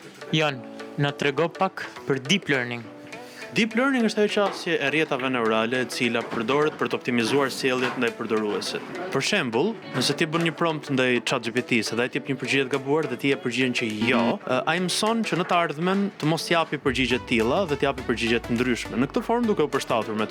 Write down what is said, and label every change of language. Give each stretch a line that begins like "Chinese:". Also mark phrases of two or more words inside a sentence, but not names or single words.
Albanian: Jan, na trego pak për
English: deep learning. Deep learning
Albanian: është ajo qasje e rrjetave neurale e cila përdoret për të optimizuar sjelljet ndaj përdoruesit. Për shembull, nëse ti bën një prompt ndaj ChatGPT-s dhe ai të jep një përgjigje të gabuar dhe ti e përgjigjen që jo, ai mëson që në të ardhmen të mos japi përgjigje të tilla dhe të japi përgjigje të ndryshme. Në këtë formë duke u përshtatur me ty.